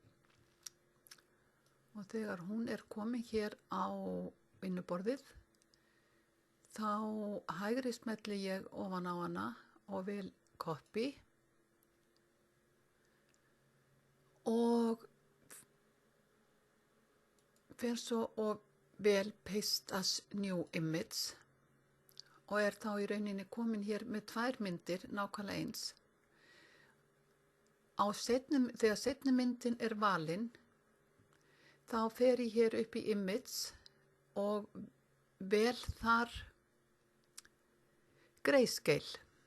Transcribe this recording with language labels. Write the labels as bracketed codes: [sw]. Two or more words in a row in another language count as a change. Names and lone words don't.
[is] og þegar hún er komin hér á vinnuborðið þá hægri smelli ég ofan á hana og vel copy og fer svo og vel [en] paste as new image [is] og er þá í rauninni komin hér með tvær myndir nákvæmlega eins. Þegar seinni myndin er valin, þá fer ég hér upp í Image og vel þar Grayscale.